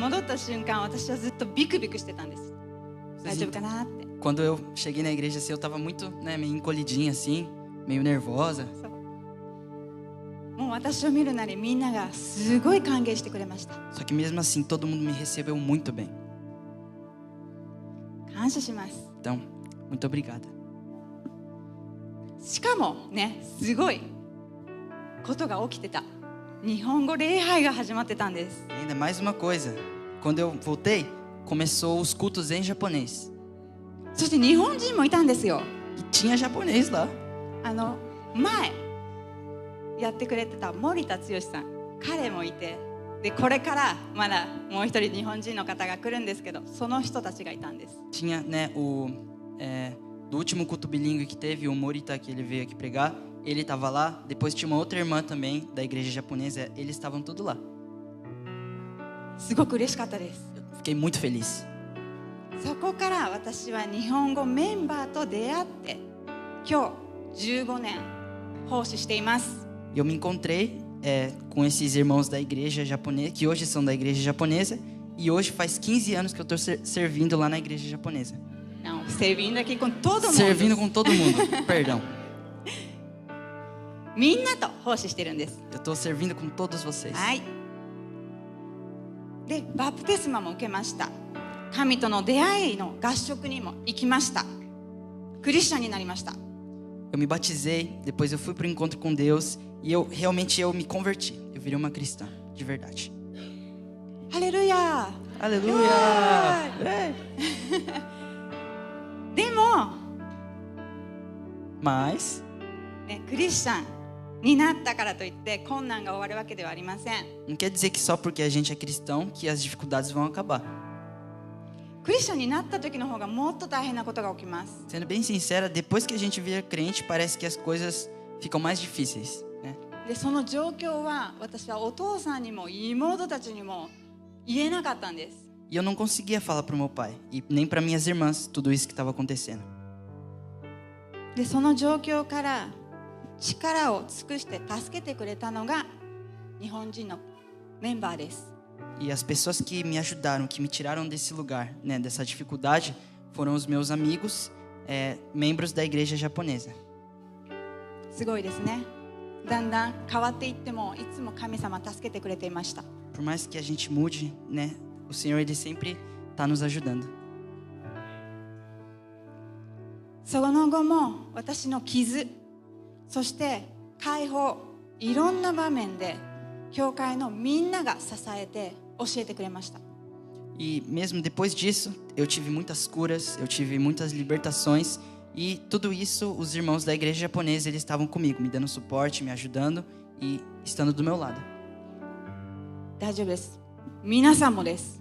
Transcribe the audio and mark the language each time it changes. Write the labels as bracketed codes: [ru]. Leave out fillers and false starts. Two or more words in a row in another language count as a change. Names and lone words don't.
[ja] 戻った瞬間私はずっとビクビクしてたんです。大丈夫かなって。 [pt] Quando eu cheguei na igreja, assim, eu estava muito, né, meio encolhidinha, assim, meio nervosa. [ja] もう私を見るなりみんながすごい歓迎してくれました。 [pt] Só que mesmo assim, todo mundo me recebeu muito bem. [ja] 感謝します。 [pt] Então, muito obrigada. [ja] しかもね、すごいことが起きてた。日本語礼拝が始まってたんです。 [pt] E ainda mais uma coisa. Quando eu voltei, começou os cultos em japonês. [ja] そして日本人もいたんですよ。 [pt] E tinha japonês lá. [ja] 前やってくれてた森田剛さん、彼もいて、でこれからまだもう一人日本人の方が来るんですけど、その人たちがいたんです。 [pt] Tinha, né, do último culto bilíngue que teve, o Morita, que ele veio aqui pregar, ele estava lá. Depois tinha uma outra irmã também da igreja japonesa, eles estavam tudo lá. [ja] すごく嬉しかったです。 [pt] Eu fiquei muito feliz. [ja] そこから私は日本語メンバーと出会って、今日15年奉仕しています。 [pt] Eu me encontrei com esses irmãos da igreja japonesa, que hoje são da igreja japonesa, e hoje faz 15 anos que eu estou servindo lá na igreja japonesa. Não, servindo aqui com todo mundo. Servindo com todo mundo, perdão. [ja] みんなと奉仕してるんです。 [pt] Eu estou servindo com todos vocês. [ja] はい。で、バプテスマも受けました。神との出会いの合宿にも行きました。クリスチャンになりました。 [pt] Eu me batizei, depois eu fui para o encontro com Deus e eu me converti. Eu virei uma cristã, de verdade. [ja] ハレルヤ [pt] Aleluia! É. [ja] でも、 [pt] Mas [ja] ね、クリスチャンになったからといって困難が終わるわけではありません。 [pt] não quer dizer que só porque a gente é cristão que as dificuldades vão acabar. [ja] クリスチャンになった時の方がもっと大変なことが起きます。 [pt] Sendo bem sincera, depois que a gente vira crente, parece que as coisas ficam mais difíceis, né? [ja] で、その状況は私はお父さんにも妹たちにも言えなかったんです。 [pt] E eu não conseguia falar para o meu pai e nem para minhas irmãs tudo isso que estava acontecendo. [ja] で、その状況から力を尽くして助けてくれたのが日本人のメンバーです。 [pt] E as pessoas que me ajudaram, que me tiraram desse lugar, né, dessa dificuldade, foram os meus amigos, membros da igreja japonesa. [ja] すごいですね。だんだん変わっていってもいつも神様助けてくれていました。 [pt] Por mais que a gente mude, né, o Senhor ele sempre está nos ajudando. [ja] その後も私の傷、そして解放、いろんな場面で教会のみんなが支えて教えてくれました。 [pt] E mesmo depois disso, eu tive muitas curas, eu tive muitas libertações e tudo isso os irmãos da igreja japonesa eles estavam comigo, me dando suporte, me ajudando e estando do meu lado. [ja] 大丈夫です。皆さんもです。